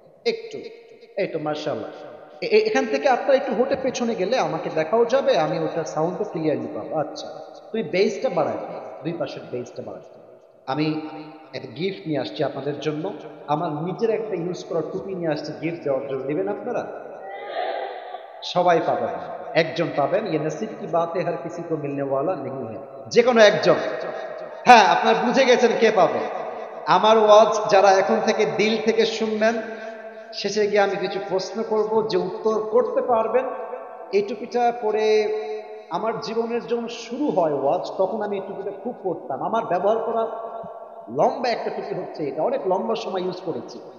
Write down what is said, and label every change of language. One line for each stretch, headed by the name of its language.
Bangla: একটু, এই তো মাশাআল্লাহ। এখান থেকে আপনার একটু হোটে পেছনে গেলে আমাকে দেখাও যাবে, আমি ওটা সাউন্ডটা ক্লিয়ারলি পাবো। আচ্ছা, তুমি বেসটা বাড়ায় দাও, দুই পাশের বেসটা বাড়ায় দাও। আমি একটা গিফট নিয়ে আসছি আপনাদের জন্য। আমার নিজের একটা ইউজ করা টুপি নিয়ে আসছি গিফট দেওয়ার জন্য। নেবেন আপনারা? সবাই পাবেন, একজন পাবেন।
Hindi: ये नसीब की बात है, हर किसी को मिलने वाला नहीं है।
Bangla: যে কোনো একজন। হ্যাঁ, আপনারা বুঝে গেছেন কে পাবে। আমার ওয়াজ যারা এখন থেকে দিল থেকে শুনবেন, শেষে গিয়ে আমি কিছু প্রশ্ন করব, যে উত্তর করতে পারবেন। এই টুপিটা পরে আমার জীবনের যখন শুরু হয় ওয়াজ, তখন আমি এই টুপিটা খুব পরতাম। আমার ব্যবহার করা লম্বা একটা টুপি হচ্ছে এটা, অনেক লম্বা সময় ইউজ করেছি।